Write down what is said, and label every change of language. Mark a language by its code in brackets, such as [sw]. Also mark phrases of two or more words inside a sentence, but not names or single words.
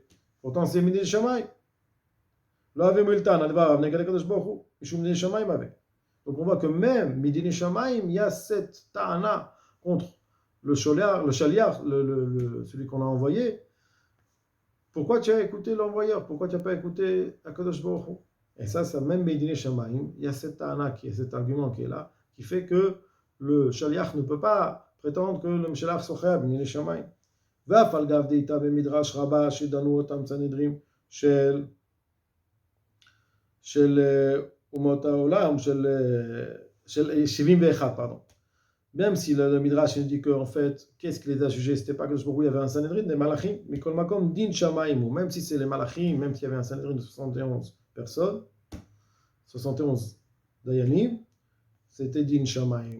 [fr] Pourtant, c'est [he] מדיני שמים. [fr] Donc on voit que même [he] מדיני שמים, [fr] il y a cette ta'ana contre le shaliach, celui qu'on a envoyé. Pourquoi tu as écouté l'envoyeur? Pourquoi tu n'as pas écouté [he] הקדוש ברוך הוא? [fr] Et ça même [he] מדיני שמים, [fr] il y a cet argument qui est là, qui fait que le shaliach ne peut pas prétendre que le [he] שליח שוחה מדיני שמים. ואף על גב דאיתא במדרש רבה שדנו אותם סנהדרים של אומות העולם של 71, [fr] pardon. Même si le Midrash dit qu'en fait, qu'est-ce qui les a jugés? C'était pas que il y avait un Sanhedrin, des Malachim, mais [he] כל מקום, דין שמים, [fr] même si c'est les Malachim, même s'il y avait un Sanhedrin de 71 personnes, 71 Dayanim, c'était [he] דין שמים.